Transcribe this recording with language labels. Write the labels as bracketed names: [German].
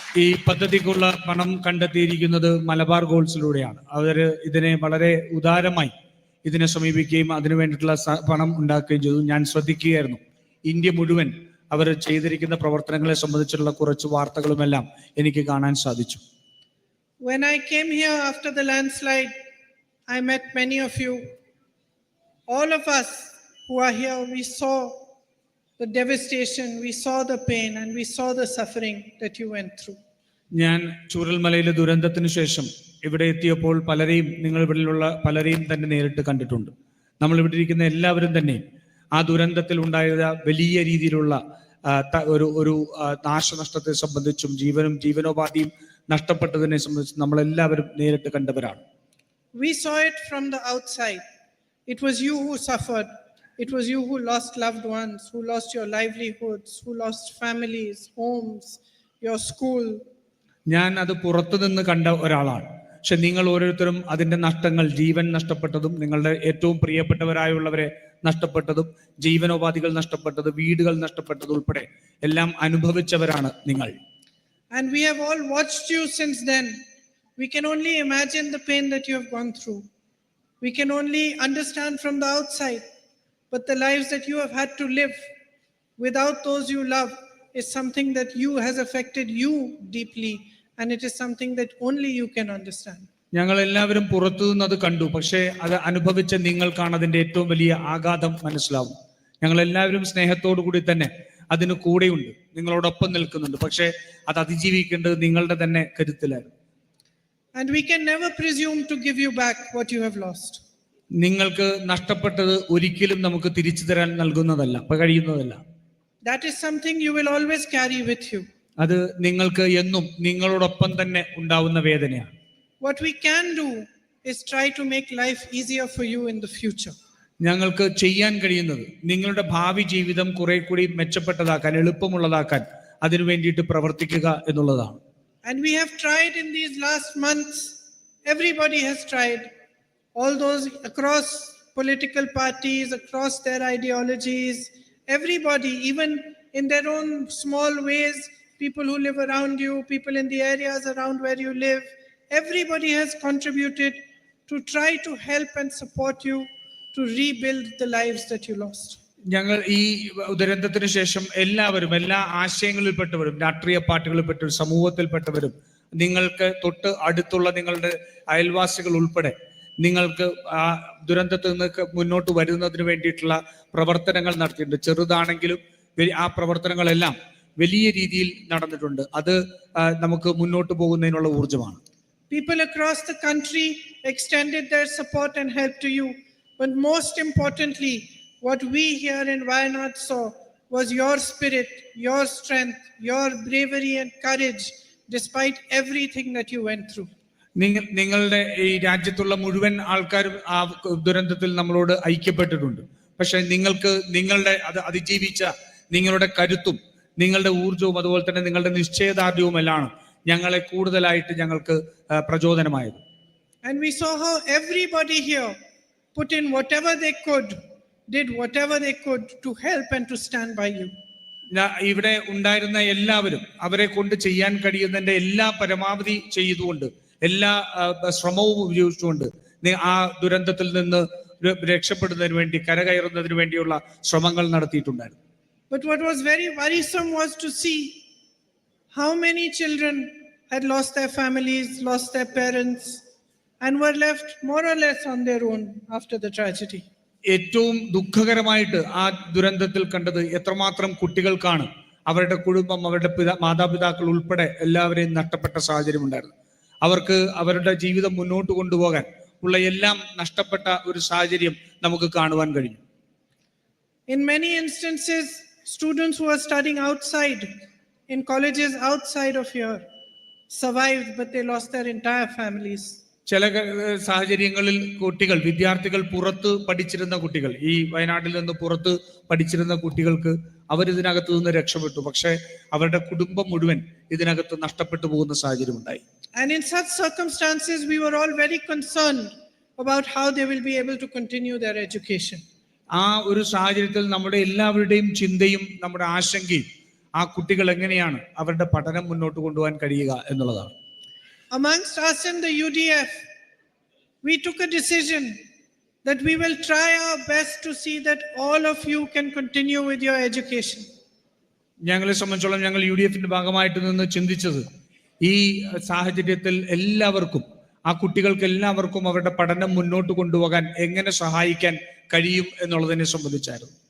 [Malayalam] ഈ പദ്ധതിക്കുള്ള പണം കണ്ടെത്തിയിരിക്കുന്നത് മലബാർ ഗോൾസിലൂടെയാണ്. അവര് ഇതിനെ വളരെ ഉദാരമായി ഇതിനെ സമീപിക്കുകയും അതിനു വേണ്ടിയിട്ടുള്ള പണം ഉണ്ടാക്കുകയും ചെയ്തു. ഞാൻ ശ്രദ്ധിക്കുകയായിരുന്നു. ഇന്ത്യ മുഴുവൻ അവർ ചെയ്തിരിക്കുന്ന പ്രവർത്തനങ്ങളെ സംബന്ധിച്ചുള്ള കുറച്ച് വാർത്തകളുമെല്ലാം എനിക്ക് കാണാൻ സാധിച്ചു. [English] When I came here after the landslide, I met many of you. All of us who are here, we saw the devastation, we saw the pain, and we saw the suffering that you went through. [Malayalam] ഞാൻ ചൂരൽമലയിലെ ദുരന്തത്തിന് ശേഷം ഇവിടെ എത്തിയപ്പോൾ നിങ്ങൾ ഇവിടെയുള്ള പലരെയും തന്നെ നേരിട്ട് കണ്ടിട്ടുണ്ട്. നമ്മൾ ഇവിടെ ഇരിക്കുന്ന എല്ലാവരും തന്നെ ആ ദുരന്തത്തിൽ ഉണ്ടായ വലിയ രീതിയിലുള്ള ഒരു നാശനഷ്ടത്തെ സംബന്ധിച്ചും ജീവനോപാധിയും നഷ്ടപ്പെട്ടതിനെ സംബന്ധിച്ചും നമ്മളെല്ലാവരും നേരിട്ട് കണ്ടവരാണ്. [English] We saw it from the outside. It was you who suffered. It was you who lost loved ones, who lost your livelihoods, who lost families, homes, your school. [Malayalam] ഞാൻ അത് പുറത്തു നിന്ന് കണ്ട ഒരാളാണ്. പക്ഷെ നിങ്ങൾ ഓരോരുത്തരും അതിന്റെ നഷ്ടങ്ങൾ, ജീവൻ നഷ്ടപ്പെട്ടതും നിങ്ങളുടെ ഏറ്റവും പ്രിയപ്പെട്ടവരായുള്ളവരെ നഷ്ടപ്പെട്ടതും ജീവനോപാധികൾ നഷ്ടപ്പെട്ടത്, വീടുകൾ നഷ്ടപ്പെട്ടത് ഉൾപ്പെടെ എല്ലാം അനുഭവിച്ചവരാണ് നിങ്ങൾ. [English] And we have all watched you since then. We can only imagine the pain that you have gone through. We can only understand from the outside. But the lives that you have had to live without those you love is something that has affected you deeply, and it is something that only you can understand. [Malayalam] ഞങ്ങൾ എല്ലാവരും പുറത്തു നിന്ന് അത് കണ്ടു. പക്ഷേ അത് അനുഭവിച്ച നിങ്ങൾക്കാണ് അതിന്റെ ഏറ്റവും വലിയ ആഘാതം മനസ്സിലാവും. ഞങ്ങൾ എല്ലാവരും സ്നേഹത്തോടു കൂടി തന്നെ അതിന് കൂടെയുണ്ട്, നിങ്ങളോടൊപ്പം നിൽക്കുന്നുണ്ട്. പക്ഷേ അത് അതിജീവിക്കേണ്ടത് നിങ്ങളുടെ തന്നെ കരുത്തിലായിരുന്നു. [English] And we can never presume to give you back what you have lost. [Malayalam] നിങ്ങൾക്ക് നഷ്ടപ്പെട്ടത് ഒരിക്കലും നമുക്ക് തിരിച്ചു തരാൻ കഴിയുന്നതല്ല. [English] That is something you will always carry with you. [Malayalam] അത് നിങ്ങൾക്ക് എന്നും നിങ്ങളോടൊപ്പം തന്നെ ഉണ്ടാവുന്ന വേദനയാണ്. [English] What we can do is try to make life easier for you in the future. [Malayalam] ഞങ്ങൾക്ക് ചെയ്യാൻ കഴിയുന്നത് നിങ്ങളുടെ ഭാവി ജീവിതം കുറെ കൂടി മെച്ചപ്പെട്ടതാക്കാൻ, എളുപ്പമുള്ളതാക്കാൻ അതിനു വേണ്ടിയിട്ട് പ്രവർത്തിക്കുക എന്നുള്ളതാണ്. [English] And we have tried in these last months. Everybody has tried. All those across political parties, across their ideologies, everybody, even in their own small ways, people who live around you, people in the areas around where you live, everybody has contributed to try to help and support you to rebuild the lives that you lost. [Malayalam] ഞങ്ങൾ ഈ ദുരന്തത്തിന് ശേഷം എല്ലാവരും, എല്ലാ ആശയങ്ങളിൽപ്പെട്ടവരും, രാഷ്ട്രീയ പാർട്ടികളിൽപ്പെട്ടവരും, സമൂഹത്തിൽപ്പെട്ടവരും, നിങ്ങൾക്ക് തൊട്ട് അടുത്തുള്ള നിങ്ങളുടെ അയൽവാസികൾ ഉൾപ്പെടെ നിങ്ങൾക്ക് ആ ദുരന്തത്തിൽ നിന്ന് മുന്നോട്ട് വരുന്നതിന് വേണ്ടിയിട്ടുള്ള പ്രവർത്തനങ്ങൾ നടത്തിയിട്ടുണ്ട്. ചെറുതാണെങ്കിലും ആ പ്രവർത്തനങ്ങളെല്ലാം വലിയ രീതിയിൽ നടന്നിട്ടുണ്ട്. അത് നമുക്ക് മുന്നോട്ട് പോകുന്നതിനുള്ള ഊർജ്ജമാണ്. [English] People across the country extended their support and help to you. But most importantly, what we here in Wayanad saw was your spirit, your strength, your bravery and courage, despite everything that you went through. [Malayalam] നിങ്ങളുടെ ഈ രാജ്യത്തുള്ള മുഴുവൻ ആൾക്കാരും ആ ദുരന്തത്തിൽ നമ്മളോട് ഐക്യപ്പെട്ടിട്ടുണ്ട്. പക്ഷെ നിങ്ങളുടെ അത് അതിജീവിച്ച നിങ്ങളുടെ കരുത്തും നിങ്ങളുടെ ഊർജവും അതുപോലെ തന്നെ നിങ്ങളുടെ നിശ്ചയദാർഢ്യവും എല്ലാം ഞങ്ങളെ കൂടുതലായിട്ട് ഞങ്ങൾക്ക് പ്രചോദനമായത്. [English] And we saw how everybody here put in whatever they could, did whatever they could to help and to stand by you. [Malayalam] ഇവിടെ ഉണ്ടായിരുന്ന എല്ലാവരും അവരെ കൊണ്ട് ചെയ്യാൻ കഴിയുന്നതിന്റെ എല്ലാ പരമാവധി ചെയ്തുകൊണ്ട്, എല്ലാ ശ്രമവും ഉപയോഗിച്ചുകൊണ്ട് ആ ദുരന്തത്തിൽ നിന്ന് രക്ഷപ്പെടുന്നതിന് വേണ്ടി, കരകയറുന്നതിന് വേണ്ടിയുള്ള ശ്രമങ്ങൾ നടത്തിയിട്ടുണ്ടായിരുന്നു. [English] But what was very worrisome was to see how many children had lost their families, lost their parents, and were left more or less on their own after the tragedy. [Malayalam] ഏറ്റവും ദുഃഖകരമായിട്ട് ആ ദുരന്തത്തിൽ കണ്ടത് എത്രമാത്രം കുട്ടികൾക്കാണ് അവരുടെ കുടുംബം, അവരുടെ മാതാപിതാക്കൾ ഉൾപ്പെടെ എല്ലാവരെയും നഷ്ടപ്പെട്ട സാഹചര്യം ഉണ്ടായിരുന്നു. അവർക്ക് അവരുടെ ജീവിതം മുന്നോട്ട് കൊണ്ടുപോകാൻ ഉള്ള എല്ലാം നഷ്ടപ്പെട്ട ഒരു സാഹചര്യം നമുക്ക് കാണുവാൻ കഴിഞ്ഞു. [English] In many instances, students who are studying outside, in colleges outside of here, survived, but they lost their entire families. [Malayalam] ചില സാഹചര്യങ്ങളിൽ കുട്ടികൾ, വിദ്യാർത്ഥികൾ, പുറത്ത് പഠിച്ചിരുന്ന കുട്ടികൾ, ഈ വയനാട്ടിൽ നിന്ന് പുറത്ത് പഠിച്ചിരുന്ന കുട്ടികൾക്ക് അവരിതിനകത്ത് നിന്ന് രക്ഷപ്പെട്ടു. പക്ഷെ അവരുടെ കുടുംബം മുഴുവൻ ഇതിനകത്ത് നഷ്ടപ്പെട്ടു പോകുന്ന സാഹചര്യം ഉണ്ടായി. [English] And in such circumstances, we were all very concerned about how they will be able to continue their education. [Malayalam] ആ ഒരു സാഹചര്യത്തിൽ നമ്മുടെ എല്ലാവരുടെയും ചിന്തയും നമ്മുടെ ആശങ്കയും ആ കുട്ടികൾ എങ്ങനെയാണ് അവരുടെ പഠനം മുന്നോട്ട് കൊണ്ടുപോകാൻ കഴിയുക എന്നുള്ളതാണ്. [English] Amongst us in the UDF, we took a decision that we will try our best to see that all of you can continue with your education. [Malayalam] ഞങ്ങളെ സംബന്ധിച്ചോളം ഞങ്ങൾ UDF ഭാഗമായിട്ട് നിന്ന് ചിന്തിച്ചത് ഈ സാഹചര്യത്തിൽ എല്ലാവർക്കും, ആ കുട്ടികൾക്ക് എല്ലാവർക്കും അവരുടെ പഠനം മുന്നോട്ട് കൊണ്ടുപോകാൻ എങ്ങനെ സഹായിക്കാൻ കഴിയും എന്നുള്ളതിനെ സംബന്ധിച്ചായിരുന്നു.